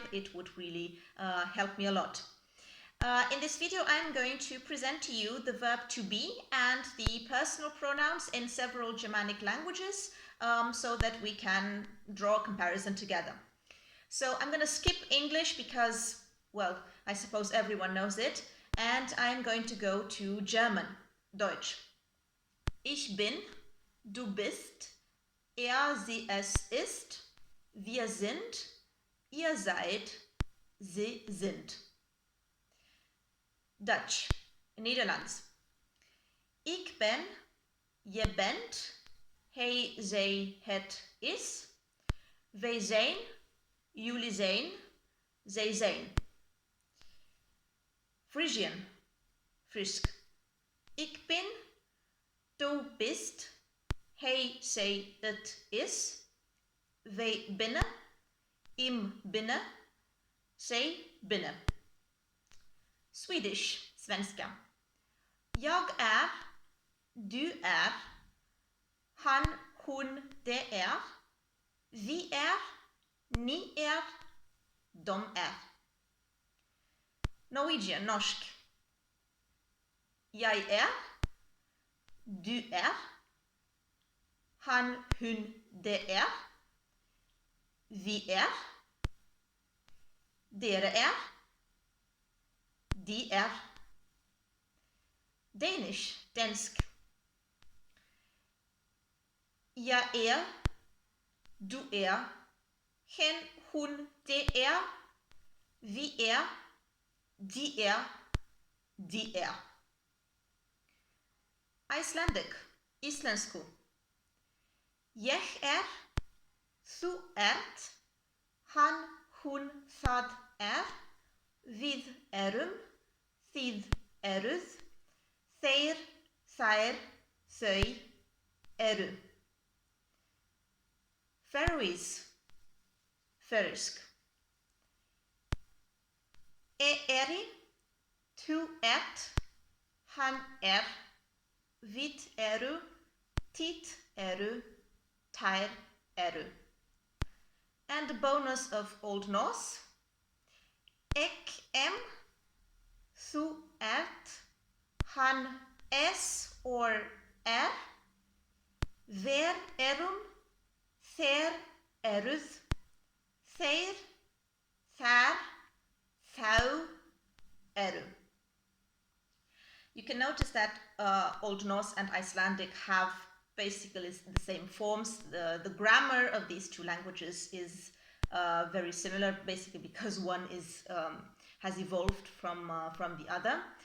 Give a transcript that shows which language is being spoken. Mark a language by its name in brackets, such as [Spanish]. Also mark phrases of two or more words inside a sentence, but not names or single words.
[English] It would really help me a lot. In this video, I'm going to present to you the verb to be and the personal pronouns in several Germanic languages so that we can draw a comparison together. So I'm going to skip English because, well, I suppose everyone knows it, and I'm going to go to German, Deutsch. [German] Ich bin, du bist, sie, es ist, wir sind, ihr seid, sie sind. [English] Dutch, Nederlands. [Dutch] Ik ben, je bent, hij, zij, het is, wij zijn, jullie zijn, zij zijn. [English] Frisian, Frisk. [Western Frisian] Ik ben, du bist, hij, zij, het is, wij binnen, im binnen, zij binnen. [English] Swedish, svenska. [Swedish] Jag är, du är, han, hon, det är, vi är, ni är, de är. [English] Norwegian, norsk. [Norwegian] Jeg er, du er, han, hun, det er, vi er, dere er, de er. [English] Danish, dansk. [Danish] Jeg er, du er, hen, hun, det er, vi er, de er, de er. [English] Icelandic, Íslensku. [Icelandic] Jeg er, þú ert, hann, hún, það er, við erum, þið eruð, þeir, þær, þau eru. [English] Faroese, færøsk. [Faroese] Eri, þú ert, hann er, við eru, þið eru, þær eru. [English] And a bonus of Old Norse. [Old Norse] Ek em, þú ert, hann es or er, ver erum, þér eruð, þeir, þær, þau eru. [English] You can notice that Old Norse and Icelandic have basically the same forms. The grammar of these two languages is very similar, basically because one is has evolved from the other.